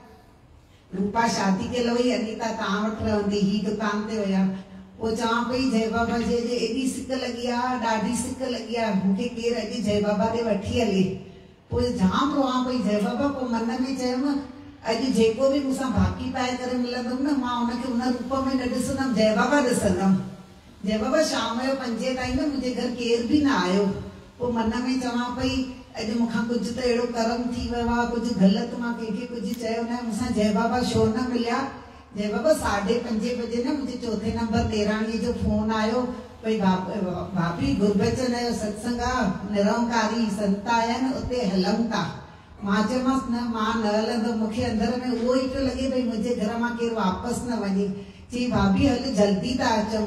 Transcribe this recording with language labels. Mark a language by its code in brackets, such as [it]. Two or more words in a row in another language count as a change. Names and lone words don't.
[sd] रूपा शादी कयल हुई, अनीता तव्हां वटि रहंदी, ही दुकान ते हुया। पोइ चवां पई जय बाबा जे एॾी सिक लॻी आहे, ॾाढी सिक लॻी आहे, मूंखे केरु अॼु जय बाबा ॾे वठी हले। पोइ जाम रोआं पई जय बाबा। पोइ मन में चयमि अॼु जेको बि मूंसां भाकी पाए करे मिलंदुमि न मां हुनखे उन रूप में न ॾिसंदमि, जय बाबा ॾिसंदमि। जय बाबा शाम जो 5 ताईं न मुंहिंजे घर केर बि न आयो। पोइ मन में चवां पई अॼु मूंखां कुझु त अहिड़ो कर्म थी वियो आहे, कुझु ग़लति मां कंहिंखे कुझु चयो न, मूंसां जय बाबा छो न मिलिया। जय बाबा 5:30 बजे न मुंहिंजे 4थे नंबर ॾेराणीअ जो फोन आयो भई भाभी गुरबचन जो सत्संग आहे, निरंकारी संत आया आहिनि, उते हलूं था। मां चयोमांसि न मां न हलंदमि, मूंखे अंदर में उहो ई पियो लॻे भई मुंहिंजे घर मां केरु वापसि न वञे। चई भाभी हल जल्दी था अचूं।